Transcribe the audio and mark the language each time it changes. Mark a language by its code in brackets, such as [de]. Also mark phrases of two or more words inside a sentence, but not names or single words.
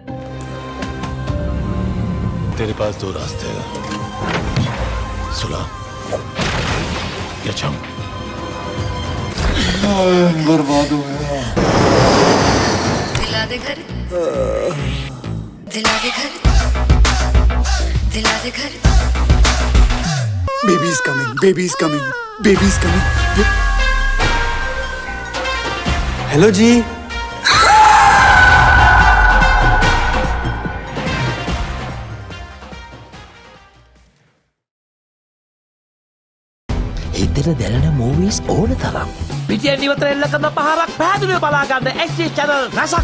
[hi] तेरे पास दो रास्ते हैं, सुलह या जंग. बर्बाद हो गया. [pa] दिला दे घर, दिला दे घर, दिला दे घर. [en] Baby is coming, baby is coming, baby is coming. [hi] हेलो जी. [si] හිතට දැනෙන මූවීස් ඕන තරම්. පිටියෙන් ඉවතර එල්ල කරන පහරක් පැහැදිලිව බලාගන්න [en] HD channel [si] රසක්.